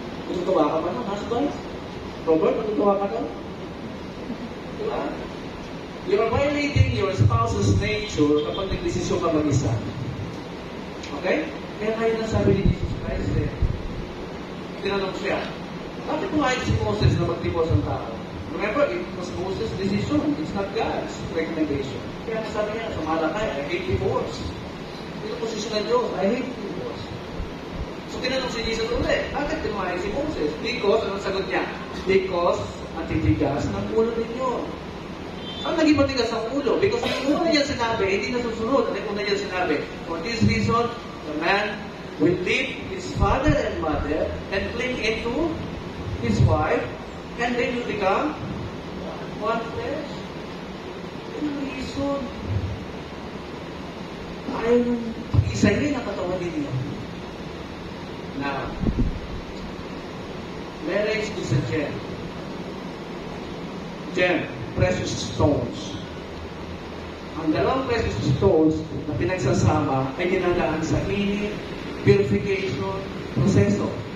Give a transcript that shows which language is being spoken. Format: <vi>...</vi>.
<tl>Tutuwa ka ba ng husband? Robert, tutuwa ka daw? Diba?</tl> <en>You are violating your spouse's nature</en> <tl>kapag nagdesisyon ka mag-isa.</tl> <en>Okay?</en> <tl>Kaya kayo na sabi ni Jesus Christ eh. Tinanong siya, bakit pumayag si Moses na mag-divorce ang tao?</tl> <en>Remember, it was Moses' decision. It's not God's recommendation.</en> <tl>Kaya sabi niya, sa Malakay,</tl> <en>I hate divorce.</en> <tl>Ito posisyon ng Diyos, I hate divorce. So tinanong si Jesus ulit, bakit pumayag si Moses? Because, anong sagot niya? Because, matitigas ng ulo ninyo. Saan naging matigas ang ulo? Because yung una niya sinabi, hindi nasusunod. Ano yung una niya sinabi?</tl> <en>For this reason, the man will leave his father and mother and cling into his wife, and they will become one flesh.</en> <tl>Yung reason. Ayaw yung isa rin ang katawan ninyo.</tl> <en>Now, marriage is a gem.</en> <tl>Gem, precious stones. Ang dalawang precious stones na pinagsasama ay dinadaan sa init, purification, proseso.</tl>